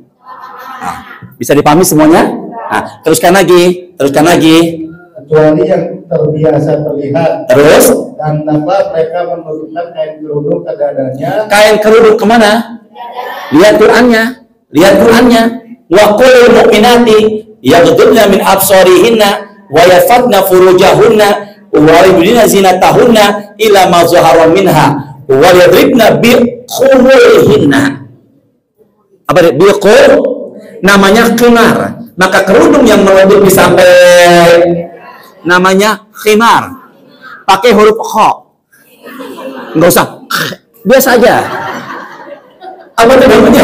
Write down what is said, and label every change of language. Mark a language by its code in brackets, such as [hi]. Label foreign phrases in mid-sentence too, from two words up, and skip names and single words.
[id] Bisa dipahami semuanya? Nah, teruskan lagi. Kecuali yang terbiasa terlihat. Terus? Dan dapat mereka menurunkan kain kerudung ke dadanya. Kain kerudung kemana? Lihat Qur'annya. [ar] وقل للمؤمنات يغضضن من أبصارهن ويحفظن فروجهن ويبدين زينتهن إلا ما ظهر منها وليضربن بخمرهن. [id] Apa dia? Biqul namanya khimar. Maka kerudung yang menutupi sampai namanya khimar. Pakai huruf kha. Enggak usah. Biasa aja. Apa itu namanya?